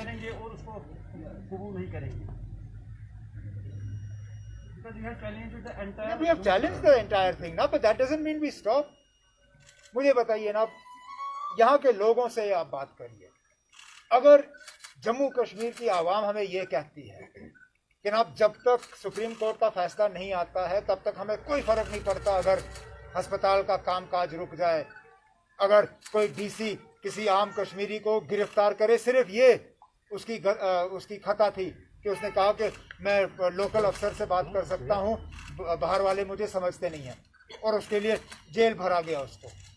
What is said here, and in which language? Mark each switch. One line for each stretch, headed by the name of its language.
Hindi: करेंगे और उसको कबूल नहीं करेंगे।
English: Because we have challenged the entire. We have challenged the entire thing, ना, but that doesn't mean we stop.
Hindi: मुझे बताइए ना, यहाँ के लोगों से आप बात करिए, अगर जम्मू कश्मीर की आवाम हमें ये कहती है कि आप जब तक सुप्रीम कोर्ट का फैसला नहीं आता है तब तक हमें कोई फर्क नहीं पड़ता अगर अस्पताल का कामकाज रुक जाए, अगर कोई डीसी किसी आम कश्मीरी को गिरफ्तार करे, सिर्फ ये उसकी खता थी कि उसने कहा कि मैं लोकल अफसर से बात कर सकता हूँ, बाहर वाले मुझे समझते नहीं हैं, और उसके लिए जेल भरा गया उसको।